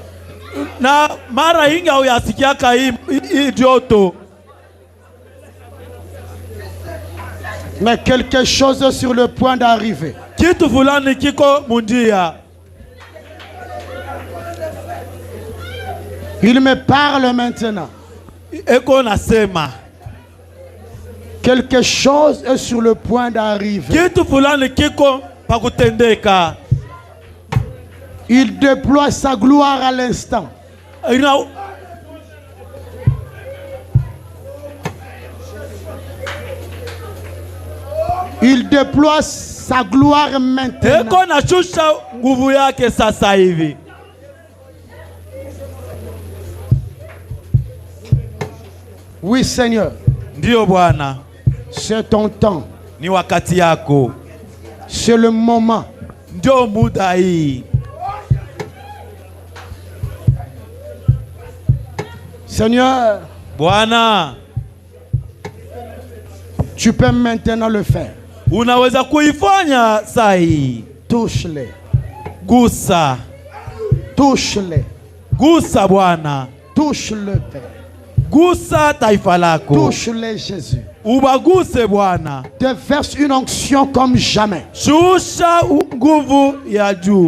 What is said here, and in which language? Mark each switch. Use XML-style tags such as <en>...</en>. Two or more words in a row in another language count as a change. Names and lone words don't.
<sw>Na mara ingi huyasikiaka hii joto.</sw> <fr>Mais quelque chose est sur le point d'arriver.</fr> <sw>Kitu fulani kiko munjia.</sw> <fr>Il me parle maintenant.</fr> <sw>Eko nasema.</sw> <fr>Quelque chose est sur le point d'arriver.</fr> <sw>Kitu fulani kiko pakutendeka.</sw> <fr>Il déploie sa gloire à l'instant. Il déploie sa gloire maintenant.</fr> <sw>Eko nashusha nguvu yake sasa hivi.</sw> <fr>Oui Seigneur.</fr> <sw>Ndio Bwana.</sw> <fr>C'est ton temps.</fr> <sw>Ni wakati yako.</sw> <fr>C'est le moment.</fr> <sw>Ndio muda hii.</sw> <fr>Seigneur,</fr> <sw>Bwana,</sw> <fr>tu peux maintenant le faire.</fr> <sw>Unaweza kuifanya saa hii.</sw> <fr>Touche-les.</fr> <sw>Gusa.</sw> <fr>Touche-les.</fr> <sw>Gusa Bwana.</sw> <fr>Touche-le Père.</fr> <sw>Gusa taifa lako.</sw> <fr>Touche-les Jésus.</fr> <sw>Ubaguse Bwana.</sw> <fr>Déverse une onction comme jamais.</fr> <sw>Shusha nguvu ya juu.</sw>